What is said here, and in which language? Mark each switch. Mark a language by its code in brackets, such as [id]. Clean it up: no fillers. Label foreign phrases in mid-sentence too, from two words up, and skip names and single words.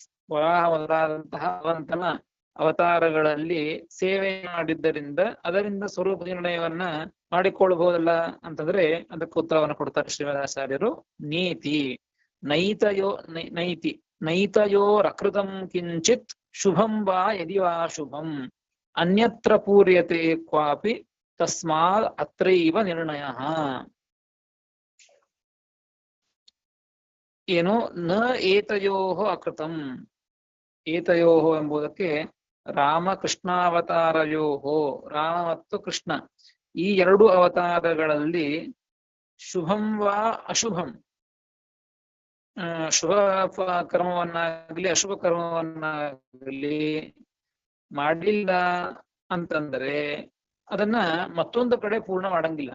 [kn] ವರಾಹ ಮೊದಲಾದಂತಹ ಭಗವಂತನ ಅವತಾರಗಳಲ್ಲಿ ಸೇವೆ ಮಾಡಿದ್ದರಿಂದ ಅದರಿಂದ ಸ್ವರೂಪ ನಿರ್ಣಯವನ್ನ ಮಾಡಿಕೊಳ್ಳಬಹುದಲ್ಲ ಅಂತಂದ್ರೆ ಅದಕ್ಕೆ ಉತ್ತರವನ್ನು ಕೊಡ್ತಾರೆ ಶ್ರೀವೇದಾಚಾರ್ಯರು. [sa] ನೀತಿ ನೈತಯೋರಕೃತಂ ಕಿಂಚಿತ್ ಶುಭಂ ವಾ ಯದಿ ವಾ ಶುಭಂ ಅನ್ಯತ್ರ ಪೂರ್ಯತೆ ಕ್ವಾಪಿ ತಸ್ಮಾದ್ ಅತ್ರೈವ ನಿರ್ಣಯ. ಏನು ನ ಏತಯೋಃ ಅಕೃತಂ. [kn] ಏತಯೋಃ ಎಂಬುದಕ್ಕೆ ರಾಮಕೃಷ್ಣಾವತಾರಯೋಃ, ರಾಮ ಮತ್ತು ಕೃಷ್ಣ ಈ ಎರಡು ಅವತಾರಗಳಲ್ಲಿ [sa] ಶುಭಂ ವಾ ಅಶುಭಂ, [kn] ಶುಭ ಕರ್ಮವನ್ನಾಗಲಿ ಅಶುಭ ಕರ್ಮವನ್ನಾಗಲಿ ಮಾಡಲಿಲ್ಲ ಅಂತಂದ್ರೆ ಅದನ್ನ ಮತ್ತೊಂದು ಕಡೆ ಪೂರ್ಣ ಮಾಡಂಗಿಲ್ಲ.